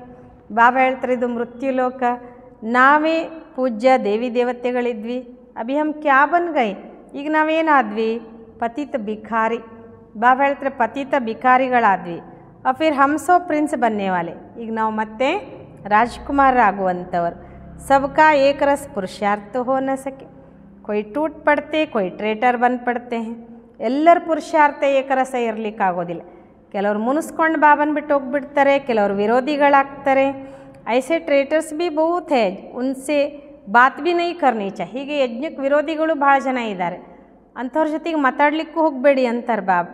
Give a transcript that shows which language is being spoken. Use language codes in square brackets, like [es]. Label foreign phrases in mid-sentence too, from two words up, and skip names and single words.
[kn] ಬಾಬಾ ಹೇಳ್ತಾರೆ ಇದು ಮೃತ್ಯು ಲೋಕ, ನಾವೇ ಪೂಜ್ಯ ದೇವಿ ದೇವತೆಗಳಿದ್ವಿ. [hi] अभी हम क्या बन गए, [kn] ಈಗ ನಾವೇನಾದ್ವಿ ಪತಿತ ಭಿಖಾರಿ. ಬಾಬಾ ಹೇಳ್ತಾರೆ ಪತಿತ ಭಿಖಾರಿಗಳಾದ್ವಿ. [hi] फिर हम सो प्रिंस बनने वाले, [kn] ಈಗ ನಾವು ಮತ್ತೆ ರಾಜ್ಕುಮಾರರಾಗುವಂಥವ್ರು. [hi] सबका एक रस पुरुषार्थ हो न सके, कोई टूट पड़ते कोई ट्रेटर बन पड़ते हैं. [kn] ಎಲ್ಲರ ಪುರುಷಾರ್ಥ ಏಕರಸ ಇರಲಿಕ್ಕಾಗೋದಿಲ್ಲ. ಕೆಲವರು ಮುನಿಸ್ಕೊಂಡು ಬಾಬನ್ ಬಿಟ್ಟು ಹೋಗ್ಬಿಡ್ತಾರೆ, ಕೆಲವರು ವಿರೋಧಿಗಳಾಗ್ತಾರೆ. [hi] ऐसे ट्रेटर्स भी बहुत हैं, उनसे बात भी नहीं करनी चा. [kn] ಹೀಗೆ ಯಜ್ಞಕ್ಕೆ ವಿರೋಧಿಗಳು ಭಾಳ ಜನ ಇದ್ದಾರೆ, ಅಂಥವ್ರ ಜೊತೆಗೆ ಮಾತಾಡಲಿಕ್ಕೂ ಹೋಗಬೇಡಿ ಅಂತಾರೆ ಬಾಬಾ.